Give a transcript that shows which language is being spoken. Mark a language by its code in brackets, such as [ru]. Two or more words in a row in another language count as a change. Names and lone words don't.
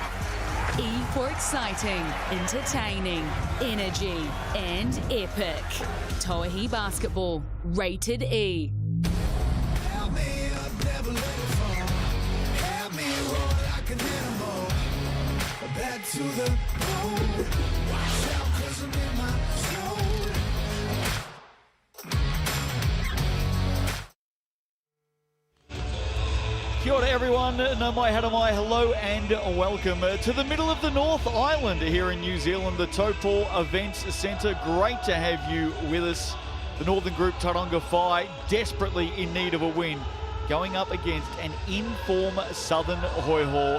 [en] E for exciting, entertaining, energy, and epic. Tauihi Basketball, rated E. Help me up, never let it fall. Help me roar like an animal. Back to the bone. Watch out, 'cause I'm in my zone. [mi] Kia ora everyone, nā mai hara mai, [en] hello and welcome to the middle of the North Island here in New Zealand, the Taupō Events Centre. Great to have you with us. The Northern Group Tauranga Whai desperately in need of a win, going up against an in-form Southern Hoiho.